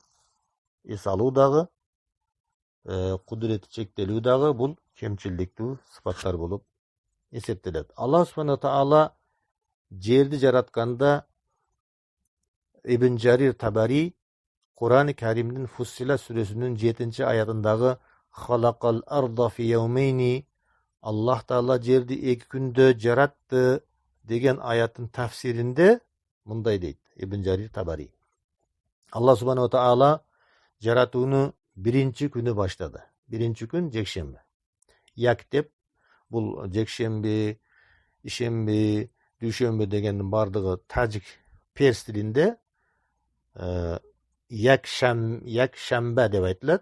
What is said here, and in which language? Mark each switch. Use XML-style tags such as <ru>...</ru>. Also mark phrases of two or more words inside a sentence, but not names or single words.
<ky>Эс алуу дагы, кудурети чектелүү дагы бул кемчиликтүү сыпаттар болуп эсептелет.</ky> <ar>الله سبحانه تعالى</ar> <ky>жерди жаратканда Ибн Жарир Табари Кур'ан-ы Каримдин Фуссилат сүрөсүнүн 7 аятындагы</ky> <ar>خلق الأرض في يومين,</ar> <ky>Аллах Таала жерди 2 күндө жаратты деген аяттын тафсиринде мындай дейт Ибн Жарир Табари.</ky> <ar>الله سبحانه تعالى</ar> <ky>жаратууну 1 күнү баштады. 1 күн жекшемби. Як деп бул жекшемби, ишемби, дүйшөмбү дегендин бардыгы тажик перс тилинде</ky> <tg>як шамба</tg> <ky>деп айтылат.</ky>